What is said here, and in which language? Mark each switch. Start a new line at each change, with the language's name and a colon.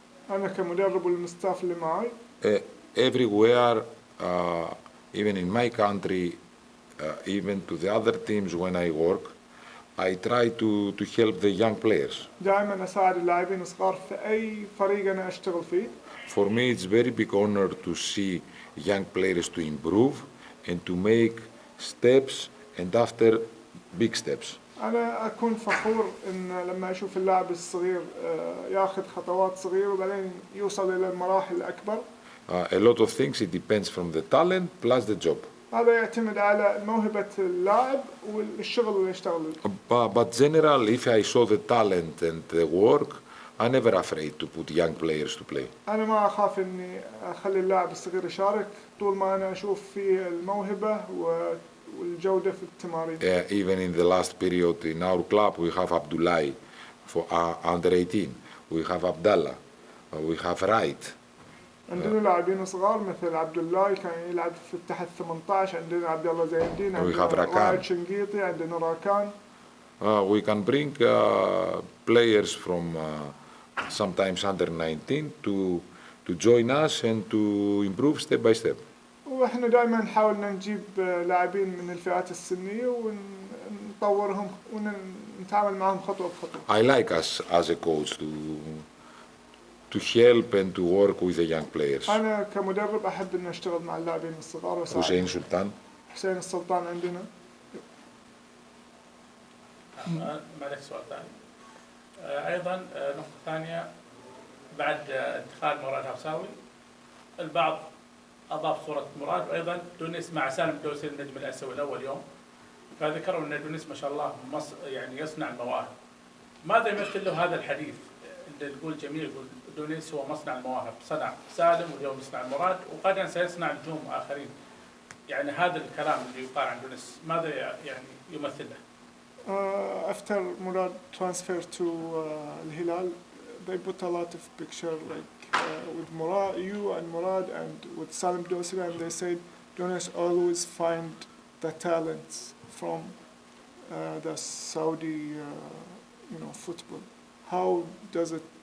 Arabic: أنا كمدرب والمستاف اللي معي
English: everywhere, even in my country, even to the other teams when I work, I try to help the young players.
Arabic: دائما أساعد اللاعبين الصغار في أي فريق أنا أشتغل فيه.
English: For me, it's very big honor to see young players to improve and to make steps and after big steps.
Arabic: أنا أكون فخور إن لما أشوف اللاعب الصغير ياخذ خطوات صغيرة وبعدين يوصل إلى المراحل الأكبر.
English: A lot of things, it depends from the talent plus the job.
Arabic: هذا يعتمد على موهبة اللاعب والشغل اللي يشتغله.
English: But general, if I saw the talent and the work, I'm never afraid to put young players to play.
Arabic: أنا ما أخاف إني أخلي اللاعب الصغير يشارك طول ما أنا أشوف فيه الموهبة والجودة في التمارين.
English: Even in the last period in our club, we have Abdullahi for under 18. We have Abdallah. We have Wright.
Arabic: عندنا لاعبين صغار مثل عبد الله كان يلعب في تحت 18، عندنا عبد الله زين الدين، عندنا راكان شنقيطي، عندنا راكان.
English: We can bring players from sometimes under 19 to join us and to improve step by step.
Arabic: وإحنا دائما نحاول نجيب لاعبين من الفئات السنية ونطورهم ونتعامل معهم خطوة بخطوة.
English: I like as a coach to help and to work with the young players.
Arabic: أنا كمدرب أحب إني أشتغل مع اللاعبين الصغار وأساعدهم. حسين سلطان. حسين السلطان عندنا. معلش سؤال ثاني. أيضا نقطة ثانية بعد انتقال مراد هوساوي البعض أضاف صورة مراد وأيضا دونيس مع سالم دوسري النجم الآسيوي الأول يوم، فذكروا أن دونيس ما شاء الله يعني يصنع المواهب. ماذا يمثل له هذا الحديث اللي يقول جميل يقول دونيس هو مصنع المواهب، صنع سالم واليوم يصنع مراد وغدا سيصنع نجوم آخرين. يعني هذا الكلام اللي يقال عن دونيس ماذا يعني يمثل له؟
English: After Murad transfer to Al-Hilal, they put a lot of picture like with Murad, you and Murad and with Salim Dosri, and they said Donish always find the talents from the Saudi football. How does it?